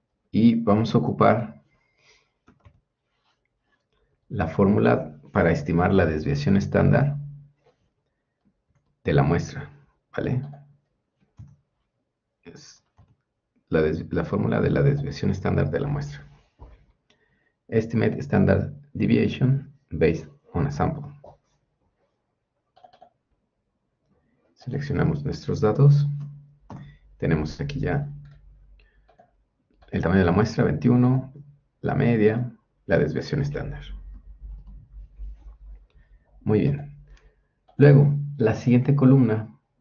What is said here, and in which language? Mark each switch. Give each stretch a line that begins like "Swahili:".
Spanish: Y vamos a ocupar la fórmula para estimar la desviación estándar de la muestra, ¿vale? Es la fórmula de la desviación estándar de la muestra.
English: Estimate standard deviation based on a sample.
Spanish: Seleccionamos nuestros datos. Tenemos aquí ya el tamaño de la muestra, 21, la media, la desviación estándar. Muy bien. Luego, la siguiente columna